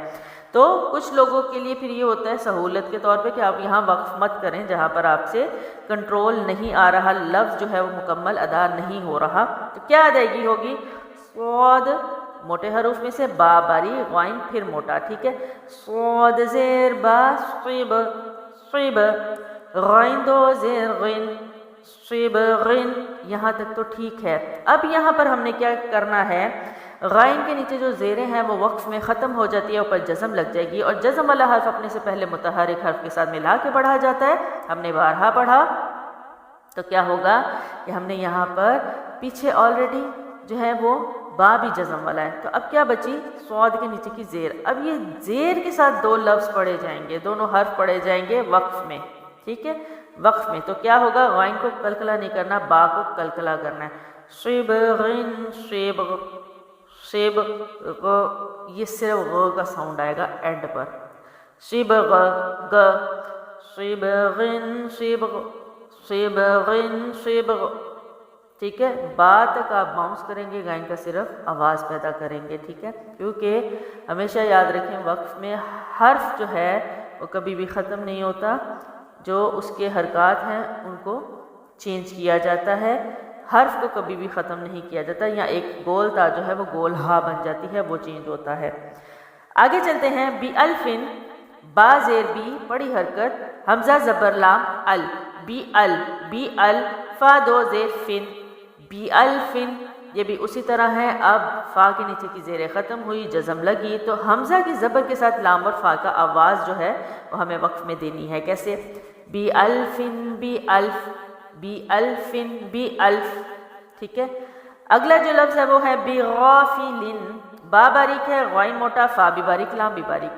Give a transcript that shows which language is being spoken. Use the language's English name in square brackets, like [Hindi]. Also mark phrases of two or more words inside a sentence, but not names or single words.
[Urdu] تو کچھ لوگوں کے لیے پھر یہ ہوتا ہے سہولت کے طور پہ کہ آپ یہاں وقف مت کریں جہاں پر آپ سے کنٹرول نہیں آ رہا، لفظ جو ہے وہ مکمل ادا نہیں ہو رہا، تو کیا ادائیگی ہوگی؟ صاد موٹے حروف میں سے، با باریک، غین پھر موٹا، ٹھیک ہے۔ صاد زیر با صیب، صیب، غین دو زیر غن، [Arabic] صیب غن، [Urdu] یہاں تک تو ٹھیک ہے۔ اب یہاں پر ہم نے کیا کرنا ہے؟ غین کے نیچے جو زیریں ہیں وہ وقف میں ختم ہو جاتی ہے، اوپر جزم لگ جائے گی، اور جزم والا حرف اپنے سے پہلے متحرک حرف کے ساتھ ملا کے پڑھا جاتا ہے، ہم نے بارہا پڑھا۔ تو کیا ہوگا کہ ہم نے یہاں پر پیچھے آلریڈی جو ہے وہ با بھی جزم والا ہے، تو اب کیا بچی؟ صاد کے نیچے کی زیر، اب یہ زیر کے ساتھ 2 لفظ پڑھے جائیں گے، دونوں حرف پڑھے جائیں گے وقف میں، ٹھیک ہے، وقف میں۔ تو کیا ہوگا؟ غین کو کلکلا نہیں کرنا، با کو کلکلا کرنا ہے۔ [Arabic] صبغن، صبغ، صبغ، [Urdu] یہ صرف غ کا ساؤنڈ آئے گا اینڈ پر، [Arabic] صبغ، گ، صبغن، صبغ، صبغن، صبغ، [Urdu] ٹھیک ہے۔ با تک آپ باؤنس کریں گے، غین کا صرف آواز پیدا کریں گے، ٹھیک ہے، کیونکہ ہمیشہ یاد رکھیں وقف میں حرف جو ہے وہ کبھی بھی ختم نہیں ہوتا، جو اس کے حرکات ہیں ان کو چینج کیا جاتا ہے، حرف کو کبھی بھی ختم نہیں کیا جاتا، یا ایک گول تا جو ہے وہ گول ہا بن جاتی ہے، وہ چینج ہوتا ہے۔ آگے چلتے ہیں، [Arabic] بی الفن، [Urdu] با زیر بی، بڑی حرکت، حمزہ زبر لام ال، بی ال، بی ال، فا دو زیر فن، بی الفن، یہ بھی اسی طرح ہے. اب فا کے نیچے کی زیر ختم ہوئی، جزم لگی، تو حمزہ کی زبر کے ساتھ لام اور فا کا آواز جو ہے وہ ہمیں وقف میں دینی ہے. کیسے؟ [Arabic] بی الفن بی الف، بی الفن بی الف. [Urdu] ٹھیک ہے. اگلا جو لفظ ہے وہ ہے [Arabic] بی غافلن. [Urdu] با باریک ہے، غائن موٹا، فا بھی باریک، لام بھی باریک.